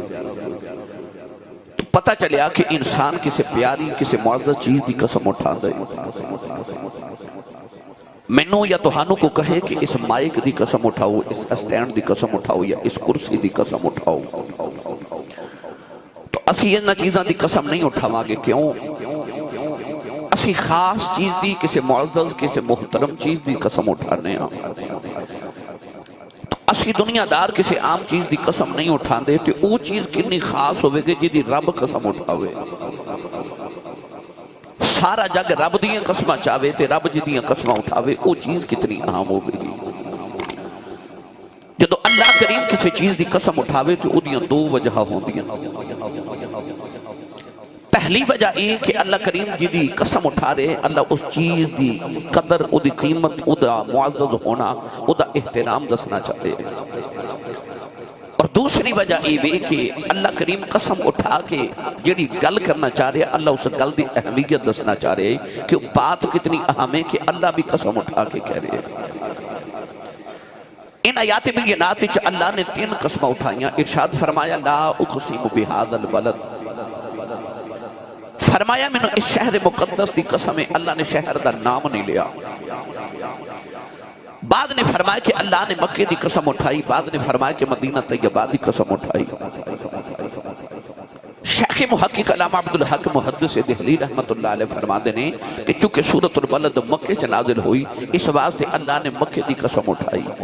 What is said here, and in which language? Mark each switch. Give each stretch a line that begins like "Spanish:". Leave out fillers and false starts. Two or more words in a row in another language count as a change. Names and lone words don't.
Punjabi: تو پتہ چلیا کہ انسان کسی پیاری کسی معزز چیز دی قسم اٹھا دے۔ مینوں یا تہانوں کو کہے کہ اس مائک دی قسم اٹھاؤ، اس اسٹینڈ دی قسم اٹھاؤ یا اس کرسی دی قسم اٹھاؤ، تو اسی انہاں چیزاں دی قسم نہیں اٹھاواں گے۔ کیوں؟ اسی خاص چیز دی کسی معزز کسی محترم چیز دی قسم اٹھانے ہیں۔ تو اسی دنیا دار کسی عام چیز دی قسم نہیں اٹھان دے تو وہ چیز کنی خاص ہوئے گی جی دی رب قسم اٹھاوے۔ سارا جگ رب دیاں قسمہ چاہوے تے رب جی دیاں قسمہ اٹھاوے وہ چیز کتنی اہم ہو گئی۔ جدو اللہ کریم کسی چیز دی قسم اٹھاوے تو وہ دیاں دو وجہ ہوں دیاں۔ پہلی وجہ یہ کہ اللہ کریم جی دی قسم اٹھا رہے، اللہ اس چیز دی قدر، او دی قیمت، او دا معزز ہونا، او دا احترام دسنا چاہتے ہیں۔ اور دوسری وجہ یہ بھی کہ اللہ کریم قسم اٹھا کے جڑی گل کرنا چاہ رہے، اللہ اس گل دی اہمیت دسنا چاہ رہے
Urdu: کہ بات کتنی اہم ہے کہ اللہ بھی قسم اٹھا کے کہہ رہے ہیں۔
Punjabi: ان آیات بینات وچ اللہ نے 3 قسمہ اٹھائیاں۔
Urdu: ارشاد فرمایا
Arabic: لا اقسم بہذا البلد،
Punjabi: فرمایا میں نے اس شہر مقدس دی قسم ہے، اللہ نے شہر دا نام نہیں لیا۔ بعد نے فرمایا کہ اللہ نے مکہ دی قسم اٹھائی، بعد نے فرمایا کہ مدینہ طیبہ دی قسم اٹھائی۔ شیخ محقق علامہ عبدالحق محدث دہلی رحمت اللہ علیہ فرما دینے کہ چونکہ سورۃ البلد مکہ چ نازل ہوئی اس واسطے اللہ نے مکہ دی قسم اٹھائی۔